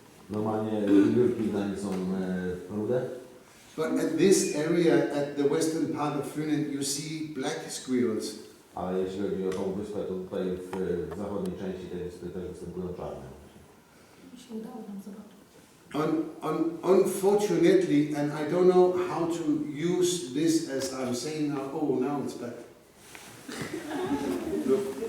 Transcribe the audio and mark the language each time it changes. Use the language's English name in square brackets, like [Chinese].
[Polish] Normalnie wilki w Danii są rude. [English] But at this area, at the western part of Finland, you see black squirrels. [Polish] Ale jeśli chodzi o tą wyspę, to tutaj w zachodniej części tej wyspy też występują czarne. Się udało nam zobaczyć. [English] Unfortunately, and I don't know how to use this as I'm saying now. Oh, now it's back. Look.